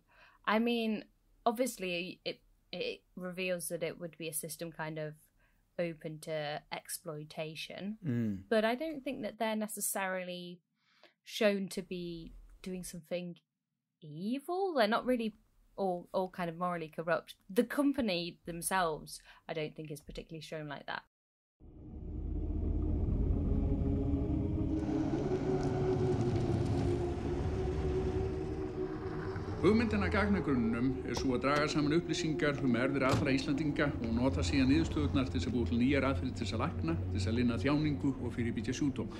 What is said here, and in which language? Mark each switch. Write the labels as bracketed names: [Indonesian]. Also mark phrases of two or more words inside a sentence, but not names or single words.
[English] I mean, obviously it reveals that it would be a system kind of open to exploitation, but I don't think that they're necessarily shown to be doing something evil. They're not really all kind of morally corrupt. The company themselves, I don't think, is particularly shown like that. [Icelandic] Hugmyndin að gagnagrunnum svo að draga saman upplýsingar erfðir allra Íslendinga og nota síðan niðurstöðurnar til að búa til nýjar aðferðir til að lækna, til að linna þjáningu og fyrirbyggja sjúkdóma.